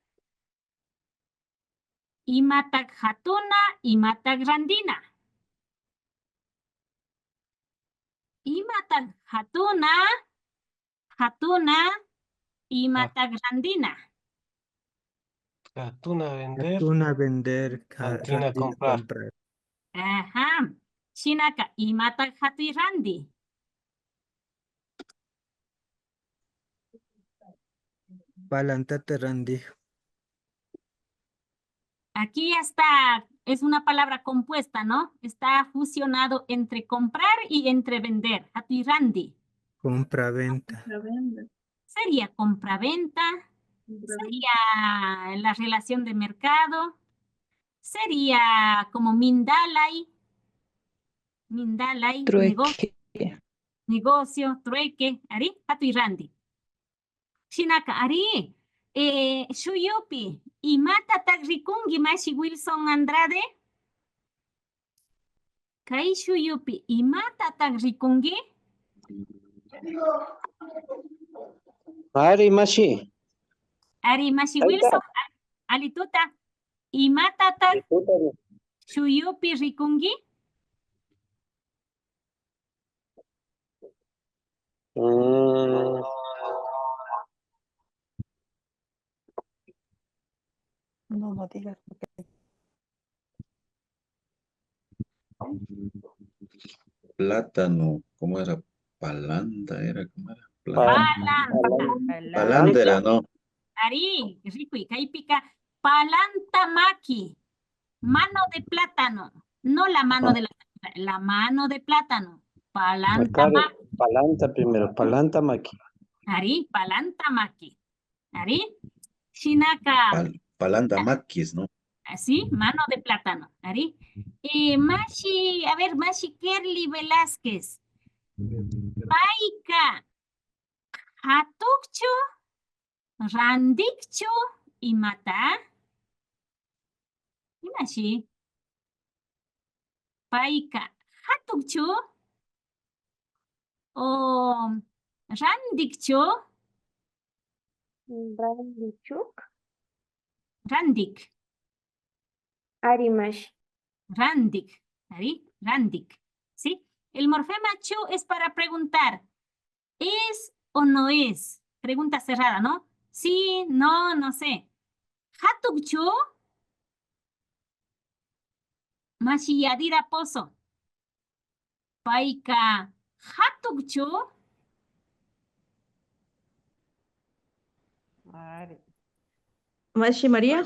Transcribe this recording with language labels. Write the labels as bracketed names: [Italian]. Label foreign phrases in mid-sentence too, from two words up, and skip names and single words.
[Quechua] Imatak hatuna, imatak randina. Imatak hatuna, imatak randina. [Spanish] Hatuna vender. Hatuna vender, [Quechua] Randina randina [Spanish] comprar. comprar. Ajá. [Quechua] Shinaka, imatak hatu randi. Palantata randi. [Spanish] Aquí ya está, es una palabra compuesta, ¿no? Está fusionado entre comprar y entre vender. [Quechua] Hatu randi. [Spanish] Compra-venta. Sería compra-venta. Sería la relación de mercado. Sería como mindalay. Mindalay, negocio, trueque. [Quechua] Ari, hatu randi. Shinaka, ari, shuyupi, imata tak rikungi mashi Wilson Andrade? Kay shuyupi, imata tak rikungi? Ari mashi. Ari mashi Wilson, alituta, imata tak shuyupi rikungi? [Spanish] No digas. Plátano, ¿cómo era? Palanda, era, ¿cómo era? [Quechua] Palanta. [Spanish] Palandera, ¿no? [Quechua] Ari, rico, kaypika, palanta maki, [Spanish] mano de plátano, no la mano de la mano de plátano, [Quechua] palanta maki. Palanta primero, palanta maki. Ari, palanta maki. Ari, Shinaka. Palanta maquis, [Spanish] ¿no? Así, mano de plátano. [Quechua] Ari. [Spanish] Mashi, a ver, Mashi Kerly Velázquez. [Quechua] Paika. Hatukcho. Randikcho. Y mata. Imashi. Paika. Hatukchu. O randikchu. Randichuk. Randik. Arimash. Randik. ¿Ari? Randik. [Spanish] ¿Sí? El morfema chu es para preguntar. ¿Es o no es? Pregunta cerrada, ¿no? Sí, no, no sé. [Quechua] Hatukchu. Mashi yadira pozo. Paika. Hatukchu. Mashi María.